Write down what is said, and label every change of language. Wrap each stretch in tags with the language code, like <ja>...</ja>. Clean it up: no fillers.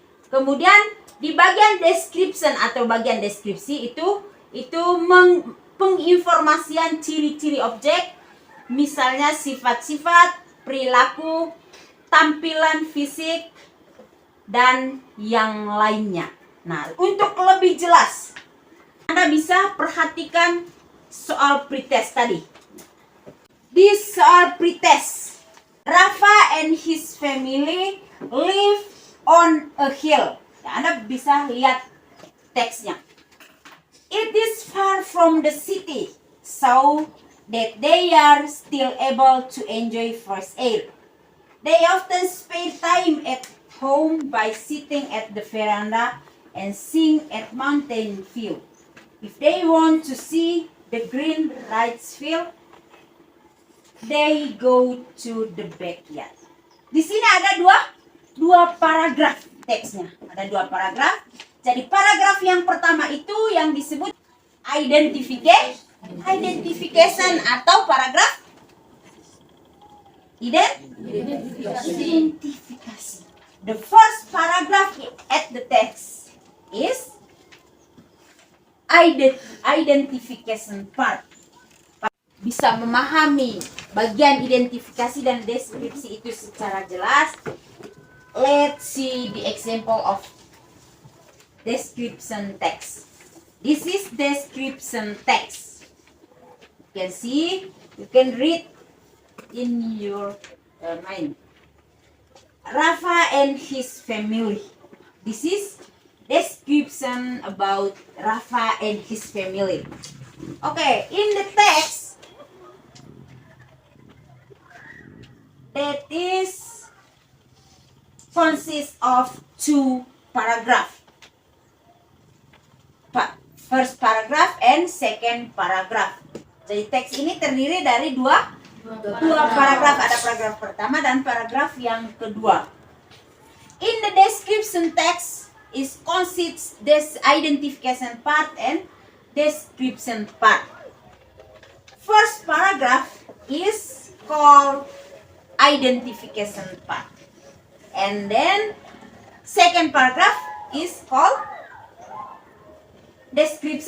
<id>Kemudian di bagian description atau bagian deskripsi itu penginformasian ciri-ciri objek, misalnya sifat-sifat, perilaku, tampilan fisik, dan yang lainnya. Nah, untuk lebih jelas, Anda bisa perhatikan soal pretest tadi. Di soal pretest,</id> <en>Rafa and his family live on a hill.</en> <id>Nah, Anda bisa lihat teksnya.</id> <en>It is far from the city, so that they are still able to enjoy fresh air. They often spend time at home by sitting at the veranda and seeing at mountain view. If they want to see the green rice field, they go to the backyard.</en> <id>Di sini ada dua paragraf teksnya. Ada dua paragraf. Jadi paragraf yang pertama itu yang disebut identification atau paragraf identifikasi.</id> <en>The first paragraph at the text is identification part.</en> <id>Bisa memahami bagian identifikasi dan deskripsi itu secara jelas.</id> <en>Let's see the example of description text. This is description text. You can see, you can read in your mind. Rafa and his family. This is description about Rafa and his family. Okay, in the text, that is consists of two paragraphs. First paragraph and second paragraph.</en> <id>Jadi teks ini terdiri dari dua paragraf. Ada paragraf pertama dan paragraf yang kedua.</id> <en>In the description text is consists this identification part and description part. First paragraph is called identification part. And then second paragraph is called description</en>